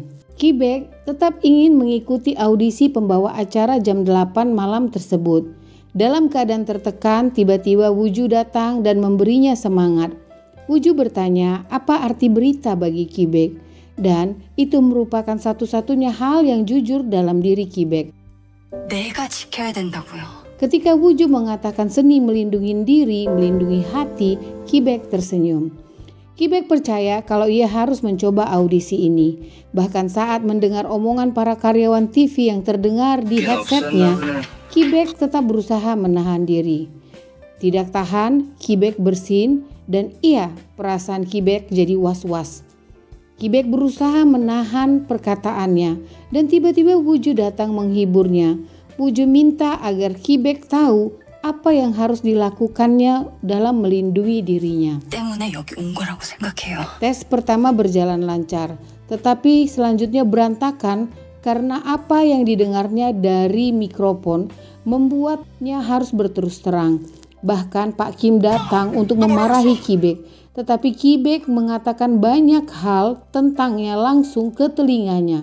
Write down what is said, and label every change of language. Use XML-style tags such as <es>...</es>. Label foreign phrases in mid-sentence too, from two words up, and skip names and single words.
<id>Ki-baek tetap ingin mengikuti audisi pembawa acara jam 8 malam tersebut. Dalam keadaan tertekan, tiba-tiba Wooju datang dan memberinya semangat. Wooju bertanya apa arti berita bagi Ki-baek, dan itu merupakan satu-satunya hal yang jujur dalam diri Ki-baek.</id> <ko>내가 지켜야 된다고요.</ko> <id>Ketika Wuju mengatakan seni melindungi diri, melindungi hati, Kibek tersenyum. Kibek percaya kalau ia harus mencoba audisi ini. Bahkan saat mendengar omongan para karyawan TV yang terdengar di headsetnya, Kibek tetap berusaha menahan diri. Tidak tahan, Kibek bersin dan perasaan Kibek jadi was-was. Kibek berusaha menahan perkataannya dan tiba-tiba Wuju datang menghiburnya. Wuju minta agar Kibek tahu apa yang harus dilakukannya dalam melindungi dirinya.</id> <ko>때문에 여기 온 거라고 생각해요.</ko> <id>Tes pertama berjalan lancar, tetapi selanjutnya berantakan karena apa yang didengarnya dari mikrofon membuatnya harus berterus terang. Bahkan Pak Kim datang untuk memarahi Kibek, tetapi Kibek mengatakan banyak hal tentangnya langsung ke telinganya.</id>